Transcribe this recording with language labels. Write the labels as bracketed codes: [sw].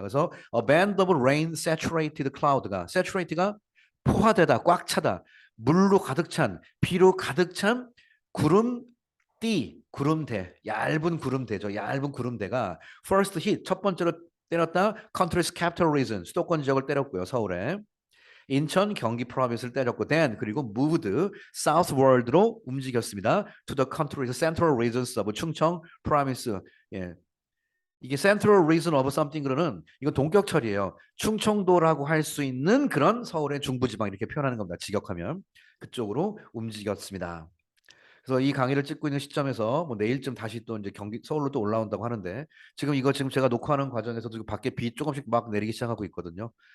[ko] 그래서 [en] a band of rain saturated cloud [ko] 가 saturated가 포화되다, 꽉 차다, 물로 가득 찬, 비로 가득 찬 구름띠, 구름대, 얇은 구름대죠. 얇은 구름대가 [en] first hit [ko] 첫 번째로 때렸다. [en] country's capital region [ko] 수도권 지역을 때렸고요. 서울에. 인천, 경기 프로빈스를 때렸고 then 그리고 [en] moved southward [ko] 로 움직였습니다. [en] to the country's central regions of 충청 province. [ko] 예. 이게 [en] central region of something [ko] 그러는 이건 동격 처리예요. 충청도라고 할 수 있는 그런 서울의 중부지방 이렇게 표현하는 겁니다. 직역하면 그쪽으로 움직였습니다. 그래서 이 강의를 찍고 있는 시점에서 뭐 내일쯤 다시 또 이제 경기 서울로 또 올라온다고 하는데 지금 이거 지금 제가 녹화하는 과정에서도 밖에 비 조금씩 막 내리기 시작하고 있거든요.